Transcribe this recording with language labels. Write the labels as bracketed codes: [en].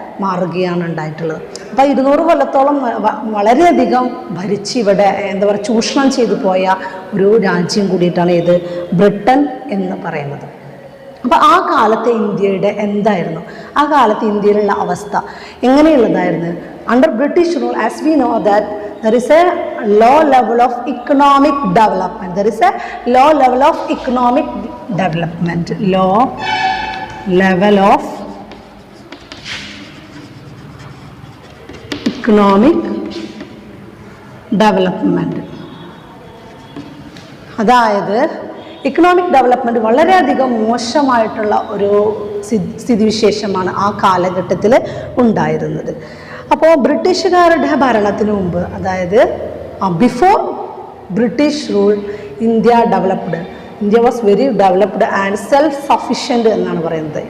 [ml] മാറുകയാണ് ഉണ്ടായിട്ടുള്ളത്. അപ്പോൾ 200 കൊല്ലത്തോളം വളരെയധികം ഭരിച്ച് ഇവിടെ എന്താ പറയുക ചൂഷണം ചെയ്തു പോയ ഒരു രാജ്യം കൂടിയിട്ടാണ് ഇത് ബ്രിട്ടൻ എന്ന് പറയുന്നത്. അപ്പോൾ ആ കാലത്തെ ഇന്ത്യയുടെ എന്തായിരുന്നു, ആ കാലത്ത് ഇന്ത്യയിലുള്ള അവസ്ഥ എങ്ങനെയുള്ളതായിരുന്നു? Under British rule, as we know that [en] there is a low level of economic development. There is a low level of economic development. Low level of economic development. [ml] അതായത് ഇക്കണോമിക് ഡെവലപ്മെൻറ്റ് വളരെയധികം മോശമായിട്ടുള്ള ഒരു സ്ഥിതിവിശേഷമാണ് ആ കാലഘട്ടത്തിൽ ഉണ്ടായിരുന്നത്. അപ്പോൾ ബ്രിട്ടീഷുകാരുടെ ഭരണത്തിന് മുമ്പ്, അതായത് [en] before British rule, India developed, India was very developed and self sufficient [ml] എന്നാണ് പറയുന്നത്.